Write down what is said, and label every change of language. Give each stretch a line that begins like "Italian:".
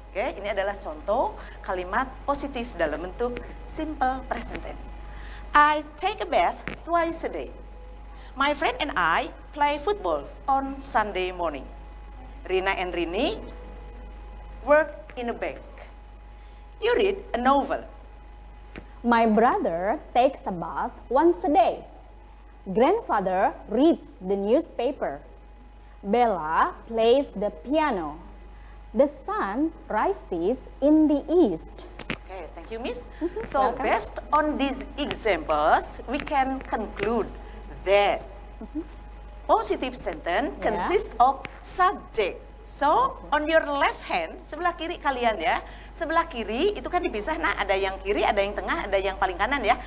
Indonesian: Oke, ini adalah contoh kalimat positif dalam bentuk simple present tense.
English: I take a bath twice a day. My friend and I play football on Sunday morning. Rina and Rini work in a bank. You read a novel. My brother takes a bath once a day. Grandfather reads the newspaper. Bella plays the piano. The sun rises in the east. Okay, thank you, Miss. So based on these examples, we can conclude that positive sentence consists of subject. So on your left hand,
Indonesian: sebelah kiri kalian ya, sebelah kiri itu kan dipisah, nah ada yang kiri, ada yang tengah, ada yang paling kanan ya.